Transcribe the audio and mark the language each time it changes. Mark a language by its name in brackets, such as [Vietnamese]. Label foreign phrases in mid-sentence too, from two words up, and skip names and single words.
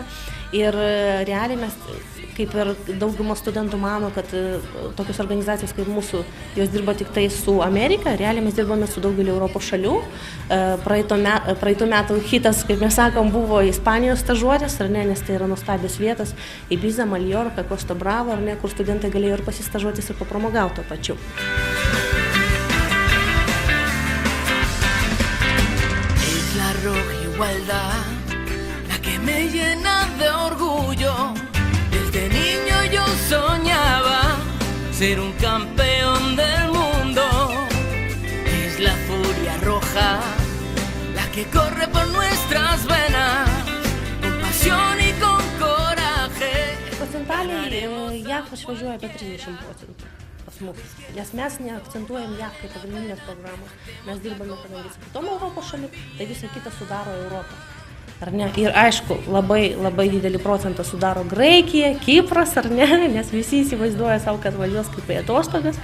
[Lithuanian] Ir realiai mes, kaip ir dauguma studentų mano, kad tokios organizacijos kaip mūsų, jos dirba tik tai su Amerika, realiai mes dirbame su daugeliu Europos šalių. Praeitų metų hitas, kaip mes sakom, buvo Ispanijos stažuotės, ar ne, nes tai yra nuostabios vietos, Ibiza, Maljorka, Costa Brava, ar ne, kur studentai galėjo ir pasistažuotis ir papramogauti to pačiu. [Spanish] Es la roja igualdad la que me llena de orgullo. Desde niño yo soñaba ser un campeón del mundo. Es la furia roja la que corre por nuestras venas, con pasión y con coraje. [Lithuanian] Procentaliai JAV išvažiuoja apie 30% pas mus, nes mes neakcentuojam JAV kaip pagrindinės programos. Mes dirbame kadangi su kitom Europos šalim, tai visą kitą sudaro Europą. Ar ne? Ir aišku, labai didelį procentą sudaro Graikija, Kipras, ar ne, nes visi įsivaizduoja savo, kad važiuos kaip į atostogas.